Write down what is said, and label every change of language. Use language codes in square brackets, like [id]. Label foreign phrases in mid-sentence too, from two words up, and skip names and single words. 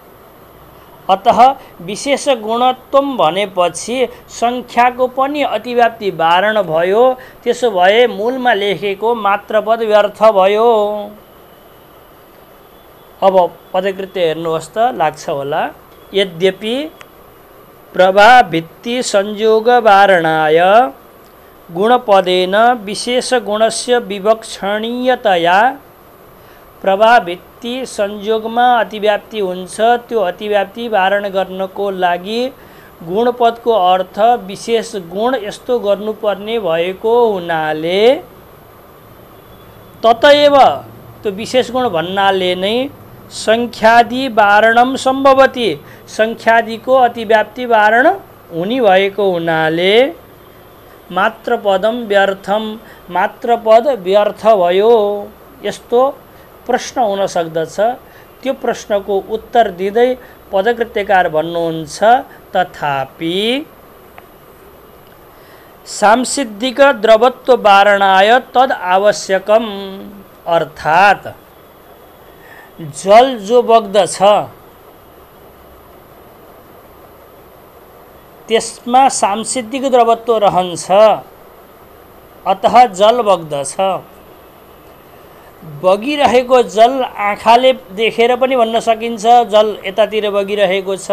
[sa] अतः विशेष गुणत्वम [ne] भनेपछि संख्याको पनि अतिव्याप्ति वारण भयो। त्यसो भए मूलमा लेखेको मात्रपद व्यर्थ भयो। अब पदकृत्य हेर्नुहोस् त, लाग्छ होला। [sa] यद्यपि प्रभाभित्ति संयोग वारणाय गुणपदेन विशेष गुणस्य विवक्षणीयतया प्रभाभित्ति [ne] संयोगमा अतिव्याप्ति हुन्छ। त्यो अतिव्याप्ति वारण गर्नको लागि गुणपदको अर्थ विशेष गुण यस्तो गर्नुपर्ने भएको हुनाले ततएव त्यो विशेष गुण भन्नाले नै [sa] संख्यादि वारणम सम्भवति, [ne] संख्यादिको अतिव्याप्ति वारण हुने भएको हुनाले [sa] मात्रपदम व्यर्थम, [ne] मात्रपद व्यर्थ भयो। यस्तो प्रश्न हुन सक्दछ। त्यो प्रश्नको उत्तर दिँदै पदकृत्यकार भन्नुहुन्छ, [sa] तथापि सांसिद्धिक द्रवत्व वारणाय तद आवश्यकम, [ne] अर्थात् जल जो बग्दछ त्यसमा सांसिद्धिक द्रवत्व रहन्छ, अतः जल बग्दछ। बगिरहेको जल आँखाले देखेर पनि भन्न सकिन्छ जल यतातिर बगिरहेको छ।